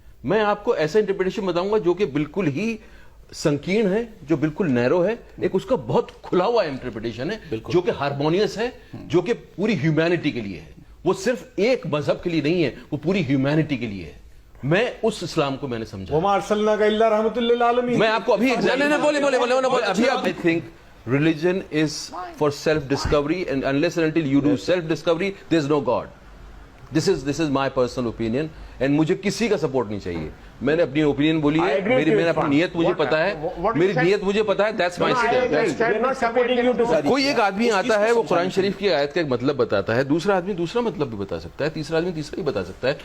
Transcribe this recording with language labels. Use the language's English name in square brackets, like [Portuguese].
[Urdu] میں آپ کو ایسا انٹرپریٹیشن بتاؤں گا جو کہ بالکل ہی سنکین ہے، جو بالکل نیرو ہے. ایک اس کا بہت کھلا ہوا انٹرپریٹیشن ہے جو کہ ہارمونیس ہے، جو کہ پوری ہیومینٹی کے لیے ہے. وہ صرف ایک مذہب کے لیے نہیں ہے، وہ پوری ہیومینٹی کے لیے ہے. میں اس اسلام کو میں نے سمجھا. [Arabic] وما ارسلناک الا رحمۃ للعالمین. [Urdu] میں آپ کو ابھی [English] I think religion is for self-discovery, and unless and until you do self-discovery, there is no God. This is my personal opinion, and [Urdu] مجھے کسی کا سپورٹ نہیں چاہیے. میں نے اپنی اوپینین بولی ہے، میں نے اپنی نیت مجھے پتا ہے، میری نیت مجھے پتا ہے. [English] That's my stand. [Urdu] کوئی ایک آدمی آتا ہے وہ قرآن شریف کی آیت کا ایک مطلب بتاتا ہے، دوسرا آدمی دوسرا مطلب بھی بتا سکتا ہے، تیسرا آدمی تیسرا ہی بتا سکتا ہے.